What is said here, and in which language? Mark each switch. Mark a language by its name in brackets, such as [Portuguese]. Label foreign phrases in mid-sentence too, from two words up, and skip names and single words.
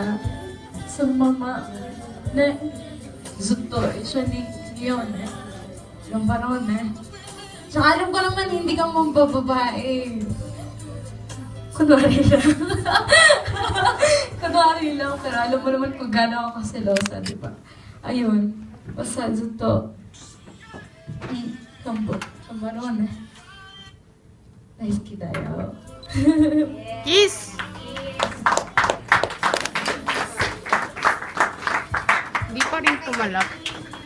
[Filipino] Sa Mama, ne, zuto, siya ni yun eh. Yung panahon eh. Tsaka alam ko naman, hindi ka mambababae. Kunwari lang. Kunwari lang, pero alam mo naman kung gano'n ako kasilosa, di ba? Ayun, basta zuto. [Japanese] 頑張ろうね。大好きだよ。 [Filipino] Kiss! Hindi pa rin tumalak.